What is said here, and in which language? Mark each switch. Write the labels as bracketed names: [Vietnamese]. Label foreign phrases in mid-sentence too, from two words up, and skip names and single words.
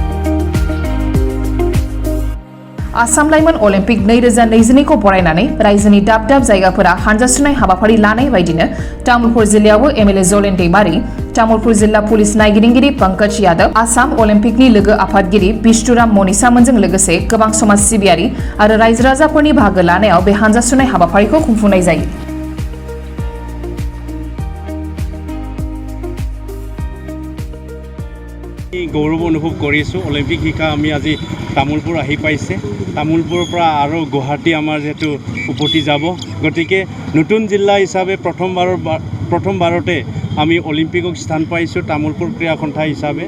[Bodo] आसाम लाइमोन अलिम्पिक 2022 खौ बरायनानै रायजोनि दाब दाब जायगाफोरा हानजा सुनाय हाबाफारि लानाय बायदिनो तामुलपुर जिल्लायावबो एमएलए जलेन दैमारि, तामुलपुर जिल्ला पुलिस नायगिरिगिरि पंकज यादव, आसाम अलिम्पिकनि लोगो आफादगिरि बिष्णुराम मनिसामोनजों लोगोसे गोबां समाज सिबियारि आरो रायजो राजाफोरनि बाहागो लानायाव बे हानजा सुनाय हाबाफारिखौ खुंफुंनाय जायो। [Assamese] গৌৰৱ অনুভৱ কৰিছোঁ। অলিম্পিক শিকা আমি আজি তামোলপুৰ আহি পাইছে। তামোলপুৰৰ পৰা আৰু গুৱাহাটী আমাৰ যিহেতু উভতি যাব, গতিকে নতুন জিলা হিচাপে প্ৰথমবাৰতে আমি অলিম্পিকক স্থান পাইছোঁ তামোলপুৰ ক্ৰীড়া সন্থা হিচাপে।